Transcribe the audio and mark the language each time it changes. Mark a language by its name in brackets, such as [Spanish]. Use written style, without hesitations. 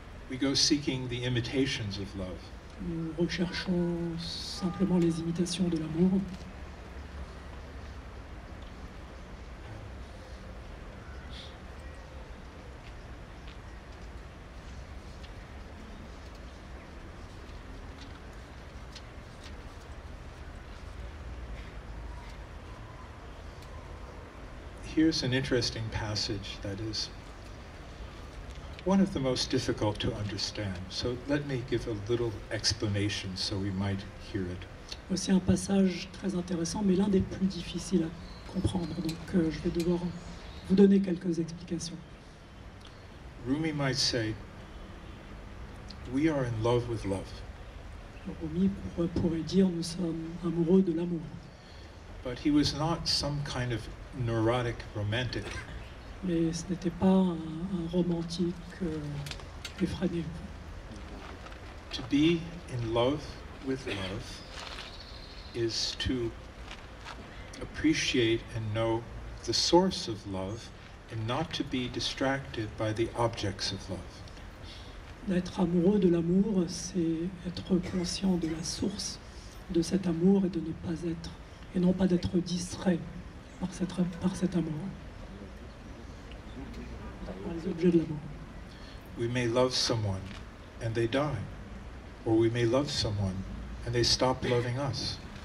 [English] We go seeking the imitations of love. [French] Nous recherchons simplement les imitations de l'amour. [English] Here's an interesting passage that is one of the most difficult to understand. So let me give a little explanation so we might hear it. [French] Aussi un passage très intéressant, mais l'un des plus difficiles à comprendre. Donc je vais devoir vous donner quelques explications. [English] Rûmî might say, we are in love with love. [French] Rûmî pourrait dire nous sommes amoureux de l'amour. [English] But he was not some kind of neurotic romantic. [French] Mais ce n'était pas un romantique effréné. [English] To be in love with love is to appreciate and know the source of love and not to be distracted by the objects of love. [French] D'être amoureux de l'amour, c'est être conscient de la source de cet amour et de ne pas être, et non pas d'être distrait par cet amour, par les objets de l'amour. [English] We may love someone and they die, or we may love someone and they stop loving us.